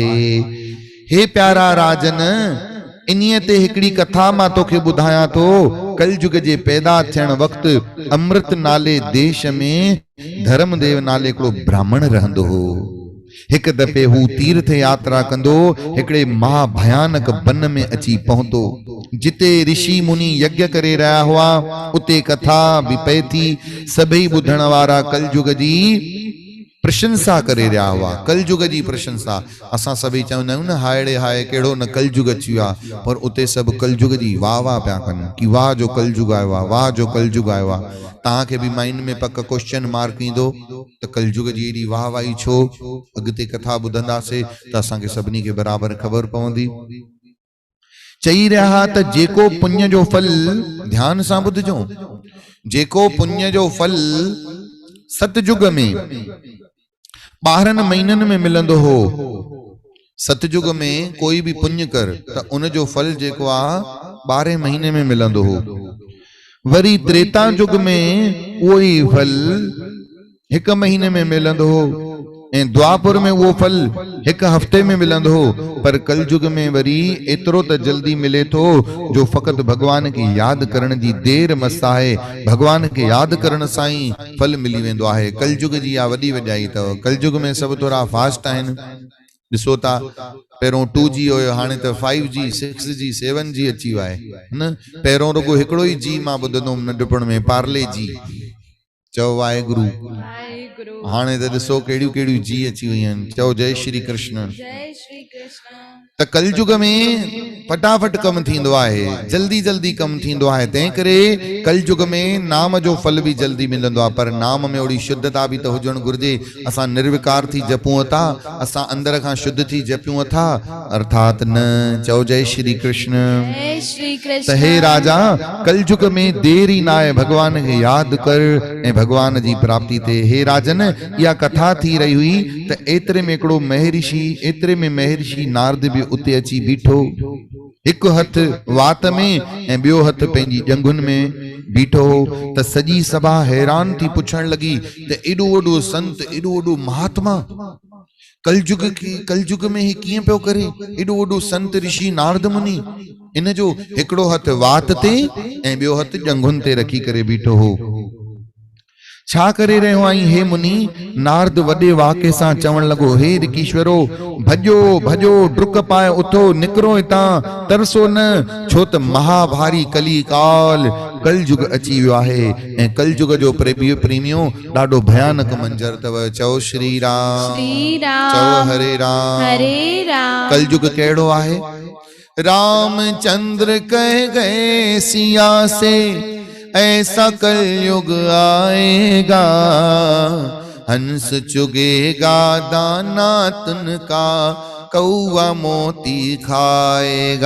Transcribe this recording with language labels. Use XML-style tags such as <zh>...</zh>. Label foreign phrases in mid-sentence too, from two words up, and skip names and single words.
<sd>हे प्यारा राजन इन्हीअ ते हिकिड़ी कथा मां तोखे ॿुधायां थो। कलयुग जे पैदा थियण वक़्तु अमृत नाले देश में धर्मदेव नाले हिकिड़ो ब्राह्मण रहंदो हो। हिकु दफ़े हू तीर्थ यात्रा कंदो हिकिड़े महाभयानक वन में अची पहुतो जिते ऋषि मुनि यज्ञ करे रहिया हुआ। उते कथा बि पए थी। सभई ॿुधण वारा कलयुग जी प्रशंसा करे रहिया हुआ। कलयुग जी प्रशंसा। असां सभई चवंदा आहियूं न हायड़े हाय कहिड़ो न कलयुग अची वियो आहे पर उते सभु कलयुग जी वाह वाह पिया कनि कि वाह जो कलयुग आयो आहे वाह जो कलयुग आयो आहे। तव्हांखे बि माइंड में पक</sd> <en>question mark</en> <sd>ईंदो त कलयुग जी एॾी वाह वाही छो? अॻिते कथा ॿुधंदासीं त असांखे सभिनी खे बराबरि ख़बर पवंदी। चई रहा त जेको पुण्य जो फल ध्यान सां ॿुधजो जेको पुण्य जो फल सतयुग में 12 महीननि में मिलंदो हो। सतयुग में कोई भी पुण्य कर त उन जो फल जेको आ 12 महीने में मिलंदो हो। वरी त्रेता युग में उहो ई फल 1 महीने में मिलंदो हो, ऐं द्वापुर में वो फल 1 हफ्ते में मिलंदो हो, पर कलयुग में वरी एतिरो त जल्दी मिले थो जो फ़क़त भगवान खे याद करण जी देर मस आहे। भगवान खे याद करण सां ई फल मिली वेंदो आहे। कलयुग जी आ वॾी वॾाई अथव। कलयुग में सभु थोरा फास्ट आहिनि। ॾिसो था, पहिरों 2G हुयो, हाणे त 5G 6G 7G अची वियो आहे न। पहिरों रुगो हिकिड़ो ई जी मां ॿुधंदो हुउमि नंढपण में, पार्ले जी। चओ वाहेगुरु। हाणे त ॾिसो कहिड़ियूं कहिड़ियूं जी अची वयूं आहिनि। चओ जय श्री कृष्ण। जय श्री कृष्ण। त कलयुग में फटाफट कम थींदो आहे, जल्दी जल्दी कम थींदो आहे। तंहिं करे कलयुग में नाम जो फल भी जल्दी मिलंदो आहे, पर नाम में ओड़ी शुद्धता भी तो हुजण घुर्जे। असां निर्विकार थी जपूं था, असां अंदर खां शुद्ध थी जपूं था, अर्थात न। चओ जय श्री कृष्ण। जय श्री कृष्ण। त हे राजा, कलयुग में देर ई ना आहे, भगवान खे याद कर ऐं भगवान जी प्राप्ति थे। हे राजन, या कथा थी रही हुई त एतरे में हिकिड़ो महर्षि नारद भी उते अची बीठो। एक हथ वात में ऐं ॿियो हथ पंहिंजी जंगुन में बीठो हो। त सॼी सभा हैरान थी पुछण लगी त एॾो वॾो संत, एॾो वॾो महात्मा कलयुग में ही कीअं पियो करे? एॾो वॾो संत ऋषि नारद मुनि, इन जो हिकिड़ो हथ वात ते ऐं ॿियो हथ जंगुन ते रखी करे बीठो हो। छा करे रहियो आहीं हे मुनि? नारद वॾे वाके सां चवण लॻो, हे ऋषीश्वरो, भॼो भॼो, डुक पाए उथो, निकिरो हितां, तरसो न, छो त महाभारी कली काल कलयुग अची वियो आहे। ऐं कलयुग जो प्रेमियो ॾाढो भयानक मंजर अथव। चओ श्री राम। श्री राम। चओ हरे राम। हरे राम। कलयुग कहिड़ो आहे?</sd> <hi>रामचंद्र कह गए सिया से, ऐसा कलयुग आएगा, हंस चुगेगा दाना तुनका, कौवा मोती खाएगा।</hi>